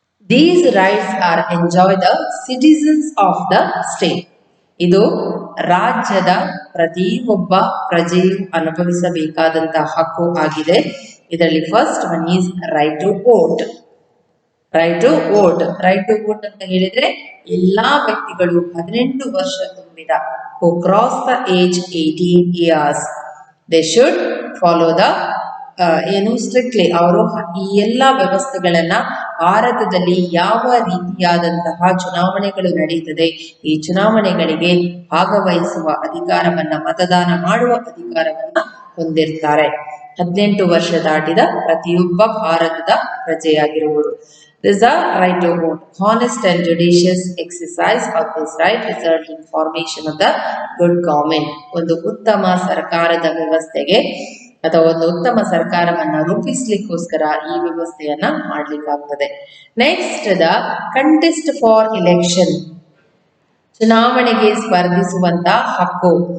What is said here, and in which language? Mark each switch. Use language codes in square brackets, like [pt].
[en] These rights are enjoyed the citizens of the state. [kn] ಇದು ರಾಜ್ಯದ ಪ್ರತಿಯೊಬ್ಬ ಪ್ರಜೆಯು ಅನುಭವಿಸಬೇಕಾದಂತಹ ಹಕ್ಕು ಆಗಿದೆ. ಇದರಲ್ಲಿ [en] First one is right to vote. Right to vote, right to vote [kn] ಅಂತ ಹೇಳಿದ್ರೆ ಎಲ್ಲಾ ವ್ಯಕ್ತಿಗಳು 18 ವರ್ಷ ತುಂಬಿದ, [en] Who cross the age 18 years, they should follow the strictly. [kn] ಅವರು ಈ ಎಲ್ಲಾ ವ್ಯವಸ್ಥೆಗಳನ್ನ, ಭಾರತದಲ್ಲಿ ಯಾವ ರೀತಿಯಾದಂತಹ ಚುನಾವಣೆಗಳು ನಡೆಯುತ್ತದೆ, ಈ ಚುನಾವಣೆಗಳಿಗೆ ಭಾಗವಹಿಸುವ ಅಧಿಕಾರವನ್ನ, ಮತದಾನ ಮಾಡುವ ಅಧಿಕಾರವನ್ನ ಹೊಂದಿರ್ತಾರೆ. 18 ವರ್ಷ ದಾಟಿದ ಪ್ರತಿಯೊಬ್ಬ ಭಾರತದ ಪ್ರಜೆಯಾಗಿರುವುದು. [en] This is the right to vote. Honest and judicious exercise of this right result in formation of the good government. [kn] ಒಂದು ಉತ್ತಮ ಸರ್ಕಾರದ ವ್ಯವಸ್ಥೆಗೆ ಅಥವಾ ಒಂದು ಉತ್ತಮ ಸರ್ಕಾರವನ್ನ ರೂಪಿಸ್ಲಿಕ್ಕೋಸ್ಕರ ಈ ವ್ಯವಸ್ಥೆಯನ್ನ ಮಾಡ್ಲಿಕ್ಕಾಗ್ತದೆ. [en] next the contest for election, [kn] ಚುನಾವಣೆಗೆ ಸ್ಪರ್ಧಿಸುವಂತ ಹಕ್ಕು.